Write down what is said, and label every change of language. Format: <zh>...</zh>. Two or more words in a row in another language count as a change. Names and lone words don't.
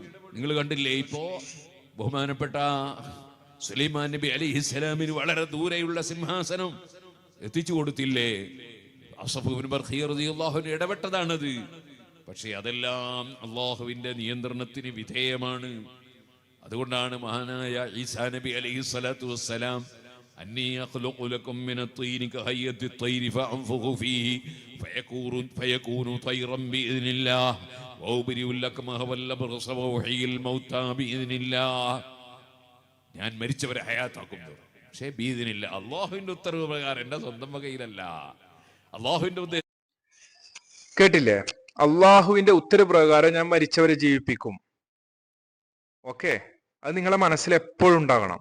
<ml>നിങ്ങൾ കണ്ടില്ലേ, ഇപ്പോ ബഹുമാനപ്പെട്ട സുലൈമാൻ നബി അലൈഹിസ്സലാമിന് വളരെ ദൂരെയുള്ള സിംഹാസനം എത്തിച്ചു കൊടുത്തില്ലേ? അസ്സഫ് ഇബ്നു ബർഖിയ</ml> <ar>رضي الله عنه</ar> <ml>ഇടപെട്ടതാണത്. പക്ഷെ അതെല്ലാം അള്ളാഹുവിന്റെ നിയന്ത്രണത്തിന് വിധേയമാണ്. അതുകൊണ്ടാണ് മഹാനായ ഈസാ നബി</ml> <ar>عليه الصلاة والسلام أني أخلق لكم من الطين كهيئة الطير فأنفخ فيه فيكون طيرا بإذن الله وأبرئ الأكمه والأبرص وأحيي الموتى بإذن الله.</ar> <ml>ഞാൻ മരിച്ചവരെ ഹയാത്താക്കുന്നു. പക്ഷേ ബീദിനില്ല, അള്ളാഹുവിന്റെ ഉത്തരവ് പ്രകാരം, എന്റെ സ്വന്തം വകയിലല്ല. അള്ളാഹുവിന്റെ ഉദ്ദേശം കേട്ടില്ലേ? അള്ളാഹുവിന്റെ ഉത്തരവ് പ്രകാരം ഞാൻ മരിച്ചവരെ ജീവിപ്പിക്കും. ഓക്കെ, അത് നിങ്ങളെ മനസ്സിൽ എപ്പോഴും ഉണ്ടാകണം.</ml>